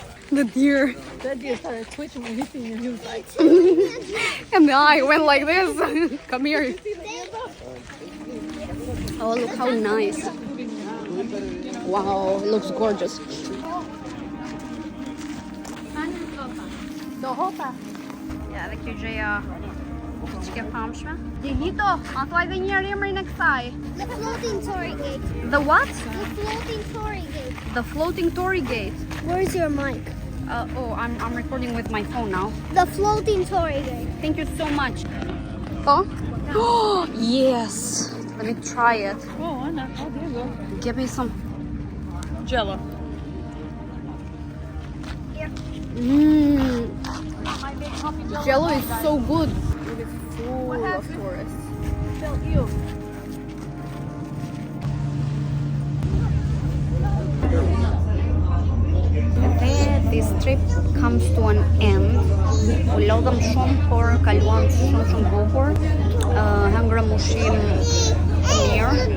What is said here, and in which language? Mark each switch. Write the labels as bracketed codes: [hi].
[en] The deer. That deer started twitching when he seen you. He was like, And the eye went like this. Come here. Oh, look how nice. Wow, it looks gorgeous. Do hota. [sq] Ja, dhe kjo gjëja që ke famshme. Dilito, ma thuaj dhe njëherë emrin e kësaj. [en] The floating Tory Gate. The what? The floating Tory Gate. The floating Tory Gate. Where's your mic? I'm recording with my phone now. The floating Tory Gate. Thank you so much. [sq] Po? [en] Oh, yes. Let me try it. Oh, Anna. Oh, there you go. Give me some. Jello. Mmm. Jello is so good. It is full of tourists. Tell you. [sq] Dhe [en] this trip comes to an end. [sq] U lodhëm shumë, por kaluam shumë bukur. Hëngrëm ushqim mirë.